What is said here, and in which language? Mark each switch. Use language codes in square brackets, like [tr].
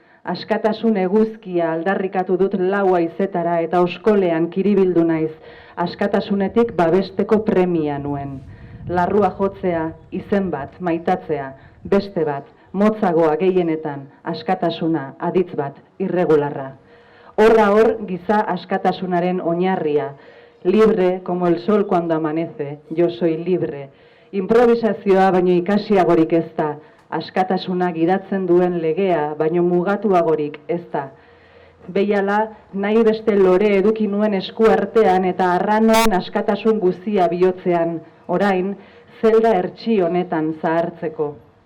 [eu] Askatasun eguzkia aldarrikatu dut laua izetara eta oskolean kiribildu naiz, askatasunetik babesteko premia nuen. Larrua jotzea, izen bat, maitatzea, beste bat, motzagoa gehienetan, askatasuna, aditz bat, irregularra. Horra hor giza askatasunaren oinarria, [es] libre como el sol cuando amanece, yo soy libre. [eu] Improvisazioa baino ikasiagorik ez da, askatasuna gidatzen duen legea, baino mugatuagorik ez da. Behiala, nahi beste lore eduki nuen esku artean eta arranoen askatasun guzia bihotzean, orain, zelda hertsi honetan zahartzeko.